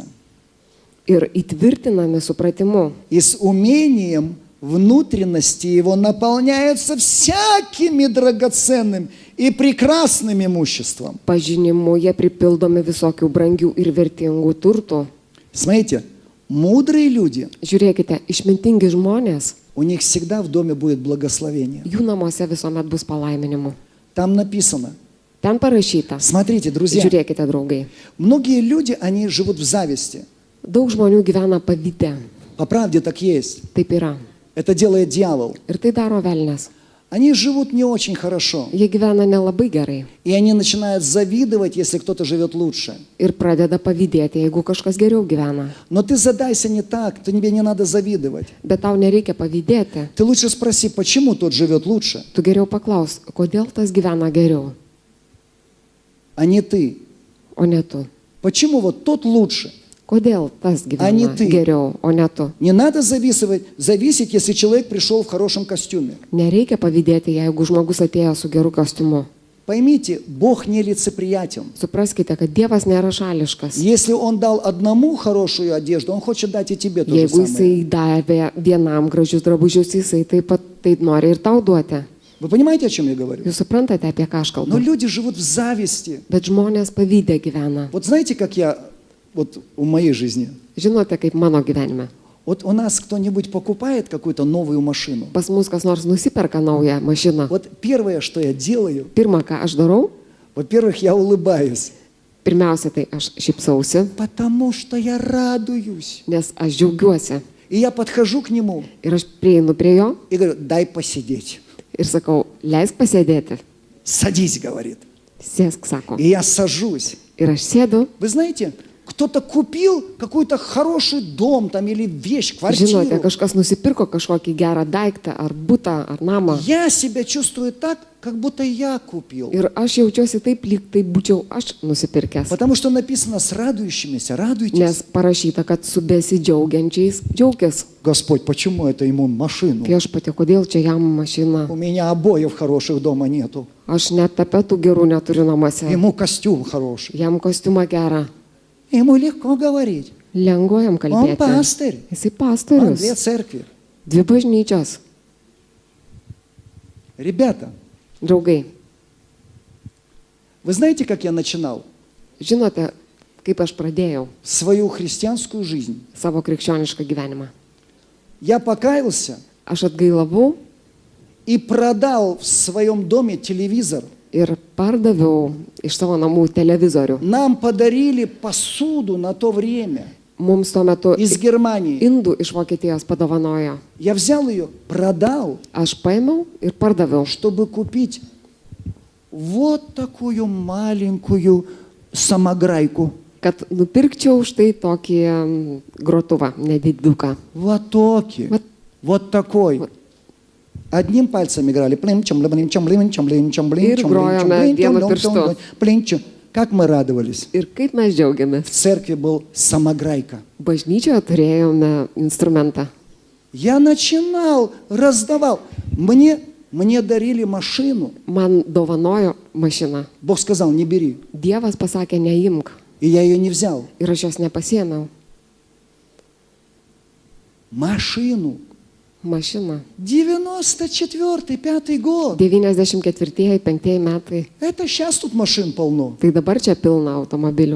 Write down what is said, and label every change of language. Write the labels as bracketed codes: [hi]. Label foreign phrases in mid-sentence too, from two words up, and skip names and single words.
[lt] ir įtvirtinami supratimu. [ru] и с умением внутренности его наполняются всякими драгоценным и прекрасным имуществом. [lt] Pažinimu jie pripildomi visokių brangių ir vertingų turtų. [ru] Смотрите, мудрые люди, [lt] Žiūrėkite, išmintingi žmonės, [ru] у них всегда в доме будет благословение. [lt] jų namuose visuomet bus palaiminimu. [ru] Там написано, [lt] Ten parašyta. [ru] смотрите, друзья, [lt] Žiūrėkite, draugai. [ru] многие люди, они живут в зависти. [lt] Daug žmonių gyvena pavyde. [ru] По правде так есть. [lt] Taip yra. [ru] Это делает дьявол. [lt] Ir tai daro velnes. [ru] Они живут не очень хорошо. [lt] Jie gyvena nelabai gerai. [ru] И они начинают завидовать, если кто-то живет лучше. [lt] Ir pradeda pavydėti, jeigu kažkas geriau gyvena. [ru] Но ты задайся не так, тебе не надо завидовать. [lt] Bet tau nereikia pavydėti. [ru] Ты лучше спроси, почему тот живет лучше, [lt] Tu geriau paklaus, kodėl tas gyvena geriau, [ru] а не ты. [lt] o ne tu. [ru] Почему вот тот лучше? [lt] Kodėl tas Ani gyvena tai. geriau, o ne tu. [ru] Не надо зависеть, если человек пришел в хорошем костюме. [lt] Nereikia pavydėti, jeigu žmogus atėjo su geru kostiumu. [ru] Поймите, Бог не лицеприятен. [lt] Supraskite, kad Dievas nėra šališkas. [ru] Если Он дал одному хорошую одежду, Он хочет дать и тебе то же [lt] Jeigu [ru] самое. [lt] jisai davė vienam gražius drabužius, jisai taip pat taip nori ir tau duoti. [ru] Вы понимаете, о чем я говорю? [lt] Jūs suprantate, apie ką aš [ru] Но [lt] kalbu. [ru] люди живут в зависти. [lt] Bet žmonės pavydė gyvena. [ru] Вот знаете, как я, вот в моей жизни, [lt] Žinote, kaip mano gyvenime. [ru] вот у нас кто-нибудь покупает какую-то новую машину. [lt] Pas mus kas nors nusiperka naują mašiną. [ru] Вот первое, что я делаю, [lt] Pirma, ką aš darau, [ru] во-первых, я улыбаюсь, [lt] pirmiausia, tai aš šypsausi, [ru] потому что я радуюсь. [lt] nes aš džiaugiuosi. [ru] И я подхожу к нему [lt] Ir aš prieinu prie jo [ru] и говорю, дай посидеть. [lt] ir sakau, leisk pasėdėti. [ru] Садись, говорит. [lt] Sėsk, sako. [ru] И я сажусь. [lt] Ir aš sėdu. [ru] Вы знаете, кто-то купил какой-то хороший дом там или вещь, [lt] Žinote, [ru] квартиру. [lt] kažkas nusipirko kažkokį gerą daiktą, ar butą, ar namą. [ru] Я себя чувствую так, как будто я купил. [lt] Ir aš jaučiuosi taip, lyg tai būčiau aš nusipirkęs. [ru] Потому что написано с радующимися, радуйтесь. [lt] Nes parašyta, kad su besidžiaugiančiais džiaugis. [ru] Господь, почему это ему машину? [lt] Viešpatie, kodėl čia jam mašina? [ru] У меня обоев хороших дома нету. [lt] Aš net tapetų gerų neturiu namuose. [ru] Ему костюм хороший. [lt] Jam kostiumą gerą. [ru] Ему легко говорить. [lt] Lengva jam [ru] Он [lt] kalbėti. [ru] пастырь. [lt] Jisai [ru] Он [lt] pastorius. [ru] две церкви. [lt] 2 bažnyčios. [ru] Ребята, [lt] Draugai, [ru] вы знаете, как я начинал [lt] žinote, kaip aš pradėjau [ru] свою христианскую жизнь? [lt] savo krikščionišką gyvenimą. [ru] Я покаялся [lt] Aš atgailavau [ru] и продал в своем доме телевизор. [lt] ir pardaviau iš savo namų televizorių. [ru] Нам подарили посуду на то время [lt] Mums tuo metu [ru] из Германии. [lt] indų iš Vokietijos padovanojo. [ru] Я взял ее, продал, [lt] Aš paėmiau ir pardaviau, [ru] чтобы купить вот такую маленькую самограйку. [lt] kad nupirkčiau štai tokį grotuvą, nediduką. [ru] Лотоки. Вот. Вот такой. Вот. Одним пальцем играли. Плим, чамблим, чамблим, чамблим, чамблим, [lt] Ir grojome vienu pirštu. [ru] плим. Как мы радовались. [lt] Ir kaip mes džiaugiamės. [ru] В церкви был самограйка. [lt] Bažnyčioje turėjome instrumentą. [ru] Я начинал, раздавал. Мне дарили машину. [lt] Man dovanojo mašiną. [ru] Бог сказал, не бери. [lt] Dievas pasakė, neimk. [ru] И я ее не взял. [lt] Ir aš jos nepasiėmiau. [ru] Машину. [lt] Mašiną. [ru] 94-й, 5-й год. [lt] 94-5 metai. [ru] Это сейчас тут машин полно. [lt] Tai dabar čia pilna automobilių.